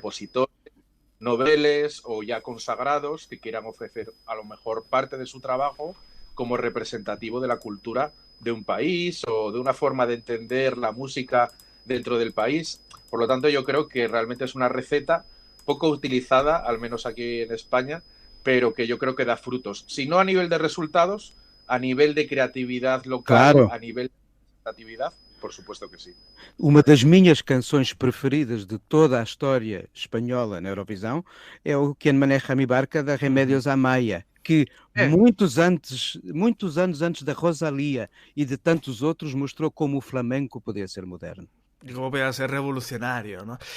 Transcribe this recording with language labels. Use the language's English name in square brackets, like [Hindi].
[Spanish] compositores, noveles o ya consagrados que quieran ofrecer a lo mejor parte de su trabajo como representativo de la cultura de un país o de una forma de entender la música dentro del país. Por lo tanto, yo creo que realmente es una receta poco utilizada, al menos aquí en España, pero que yo creo que da frutos. Si no a nivel de resultados, a nivel de creatividad local, Claro. a nivel de representatividad, por supuesto que sí. [Portuguese] Uma das minhas canções preferidas de toda a história espanhola na Eurovisão é o Quien Maneja Mi Barca, da Remédios Amaya, que muitos anos antes da Rosalía e de tantos outros mostrou como o flamenco podia ser moderno. [Spanish] Y cómo podía ser revolucionario, ¿no?